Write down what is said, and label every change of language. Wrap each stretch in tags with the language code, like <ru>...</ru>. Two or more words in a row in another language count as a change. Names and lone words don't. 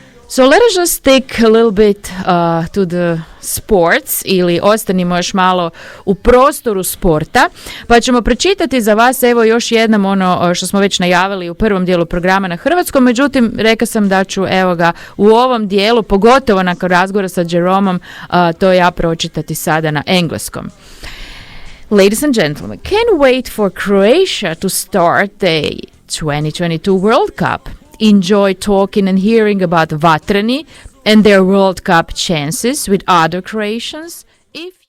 <en>So let us just stick a little bit to the sports</en> <hr>ili ostanimo još malo u prostoru sporta, pa ćemo pročitati za vas evo još jednom ono što smo već najavili u prvom dijelu programa na hrvatskom, međutim reka sam da ću evo ga u ovom dijelu, pogotovo nakon razgovora sa Jeromom, to ja pročitati sada na engleskom.</hr> <en>Ladies and gentlemen, can't wait for Croatia to start the 2022 World Cup. Enjoy talking and hearing about Vatreni and their World Cup chances with other Croatians. If</en>